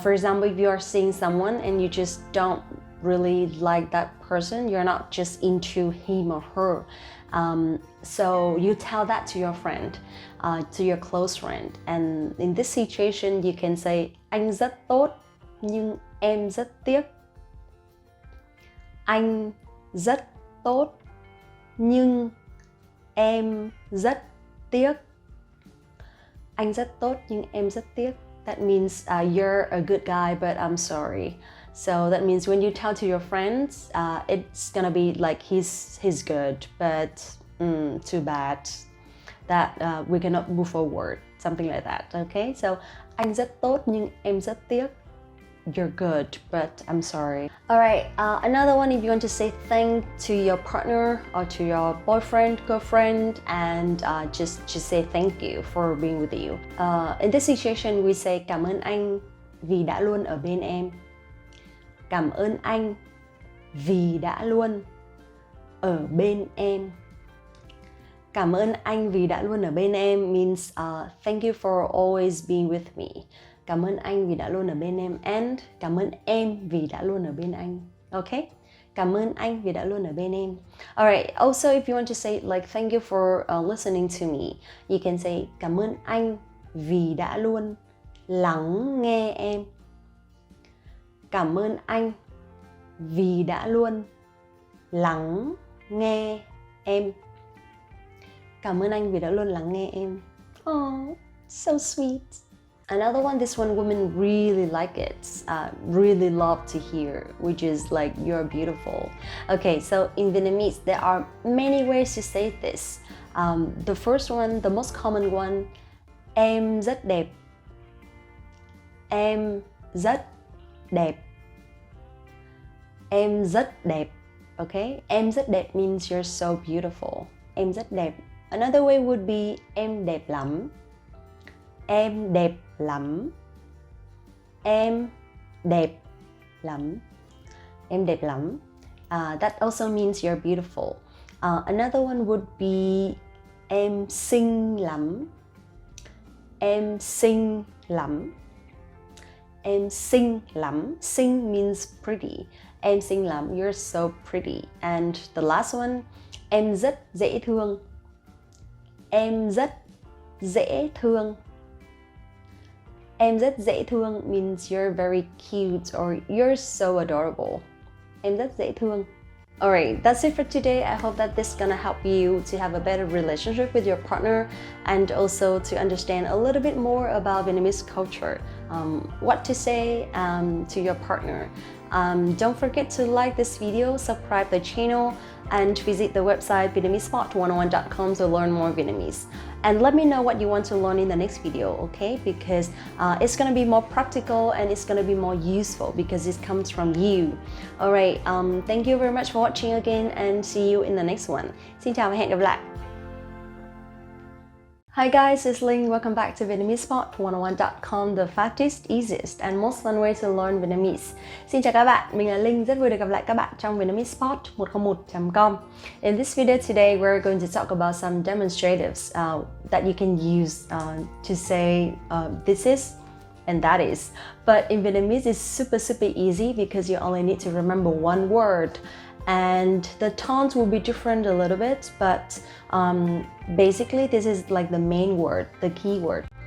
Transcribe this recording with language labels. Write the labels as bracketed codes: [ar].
[en] For example, if you are seeing someone and you just don't really like that person, you're not just into him or her, so you tell that to your friend, to your close friend, and in this situation you can say [vi] anh rất tốt nhưng em rất tiếc. Anh rất tốt nhưng em rất tiếc. Anh rất tốt nhưng em rất tiếc. [en] That means you're a good guy, but I'm sorry. So that means when you tell to your friends, it's gonna be like he's good, but too bad that we cannot move forward, something like that. [vi] Okay, so anh rất tốt nhưng em rất tiếc. [en] You're good, but I'm sorry. All right, another one, if you want to say thank to your partner or to your boyfriend, girlfriend, and just say thank you for being with you. In this situation, we say [vi] cảm ơn anh vì đã luôn ở bên em. Cảm ơn anh vì đã luôn ở bên em. Cảm ơn anh vì đã luôn ở bên em [en] means thank you for always being with me. [vi] Cảm ơn anh vì đã luôn ở bên em, and cảm ơn em vì đã luôn ở bên anh. Okay? Cảm ơn anh vì đã luôn ở bên em. [en] Alright, also if you want to say like thank you for listening to me, you can say [vi] cảm ơn anh vì đã luôn lắng nghe em. Cảm ơn anh vì đã luôn lắng nghe em. Cảm ơn anh vì đã luôn lắng nghe em. [en] Oh, so sweet. Another one, this one women really like it, really love to hear, which is like you're beautiful. Okay, so in Vietnamese, there are many ways to say this. The first one, the most common one, [vi] em rất đẹp. Em rất đẹp. Em rất đẹp. Okay, em rất đẹp [en] means you're so beautiful. [vi] Em rất đẹp. [en] Another way would be [vi] em đẹp lắm. Em đẹp lắm. Em đẹp lắm. Em đẹp lắm. [en] That also means you're beautiful. Another one would be [vi] em xinh lắm. Em xinh lắm. Em xinh lắm. [en] Xinh means pretty. [vi] Em xinh lắm, [en] you're so pretty. And the last one, [vi] em rất dễ thương. Em rất dễ thương. Em rất dễ thương [en] means you're very cute or you're so adorable. [vi] Em rất dễ thương. [en] Alright, that's it for today. I hope that this is gonna help you to have a better relationship with your partner and also to understand a little bit more about Vietnamese culture, what to say to your partner. Don't forget to like this video, subscribe the channel, and visit the website VietnameseSpot101.com to learn more Vietnamese. And let me know what you want to learn in the next video, okay? Because it's gonna be more practical and it's gonna be more useful because it comes from you. Alright, thank you very much for watching again and see you in the next one. [vi] Xin chào và hẹn gặp lại. [en] Hi guys, it's Linh. Welcome back to VietnameseSpot101.com, the fastest, easiest and most fun way to learn Vietnamese. [vi] Xin chào các bạn, mình là Linh, rất vui được gặp lại các bạn trong VietnameseSpot101.com. [en] In this video today, we're going to talk about some demonstratives that you can use to say this is and that is. But in Vietnamese, it's super easy because you only need to remember one word and the tones will be different a little bit, but basically this is like the main word, the key word.